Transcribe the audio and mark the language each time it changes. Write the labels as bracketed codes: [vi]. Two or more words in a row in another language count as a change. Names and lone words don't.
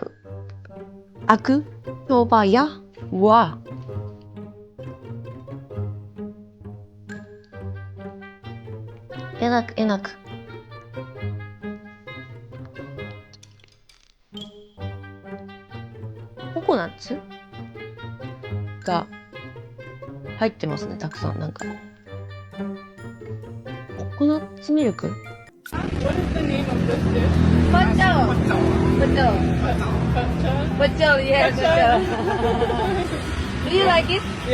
[ms] Aku coba ya. Wah. Enak. [ja] Coconut が入ってますね、たくさん。なんかココナッツミルク。 [ms] Betul, yes, betul. [en] Do you like it?